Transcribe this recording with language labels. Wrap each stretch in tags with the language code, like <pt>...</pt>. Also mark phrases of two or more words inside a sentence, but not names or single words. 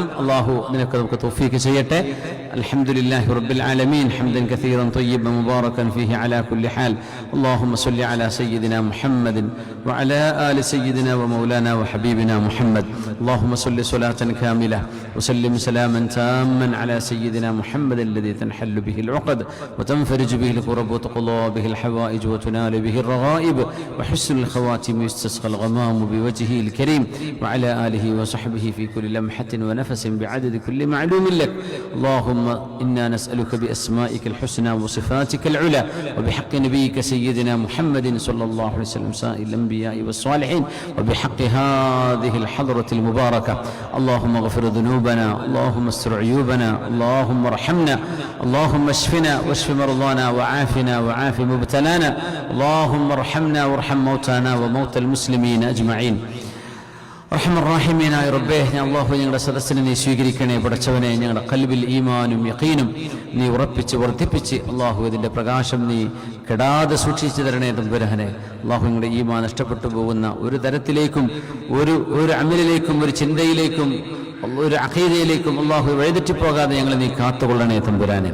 <ml>അള്ളാഹു ഇതിനൊക്കെ നമുക്ക് തൗഫീഖ് ചെയ്യട്ടെ.</ml> <ar>الحمد لله رب العالمين حمدا كثيرا طيبا مباركا فيه على كل حال. اللهم صل على سيدنا محمد وعلى آل سيدنا ومولانا وحبيبنا محمد. اللهم صل صلاة كاملة وسلم سلاما تاما على سيدنا محمد الذي تنحل به العقد وتنفرج به الكرب وتقضى به الحوائج وتنال به الرغائب وحسن الخواتم يستسقى الغمام بوجهه الكريم وعلى آله وصحبه في كل لمحة ونفس بعدد كل معلوم لك. اللهم إنا نسألك بأسمائك الحسنى وصفاتك العلى وبحق نبيك سيدنا محمد صلى الله عليه وسلم سائر الأنبياء والصالحين وبحق هذه الحضرة المباركة. اللهم اغفر ذنوبنا، اللهم استر عيوبنا، اللهم ارحمنا، اللهم اشفنا واشف مرضانا وعافنا وعاف مبتلانا، اللهم ارحمنا وارحم موتانا وموتى المسلمين أجمعين.</ar> <ml>റഹ്മാനായ റബ്ബേ, അല്ലാഹു ഞങ്ങളുടെ സദസ്സിനെ നീ സ്വീകരിക്കണേ. പടച്ചവനെ, ഞങ്ങളുടെ ഖൽബിൽ ഈമാനും യഖീനും നീ ഉറപ്പിച്ച് വർദ്ധിപ്പിച്ച് അല്ലാഹു ഇതിൻ്റെ പ്രകാശം നീ കെടാതെ സൂക്ഷിച്ചു തരണേ തമ്പുരാനെ. അല്ലാഹു ഞങ്ങളുടെ ഈമാൻ നഷ്ടപ്പെട്ടു പോകുന്ന ഒരു തരത്തിലേക്കും ഒരു അമലിലേക്കും ഒരു ചിന്തയിലേക്കും ഒരു അഖീദയിലേക്കും അല്ലാഹു വഴിതെറ്റിപ്പോകാതെ ഞങ്ങളെ നീ കാത്തുകൊള്ളണേ തമ്പുരാനെ.</ml>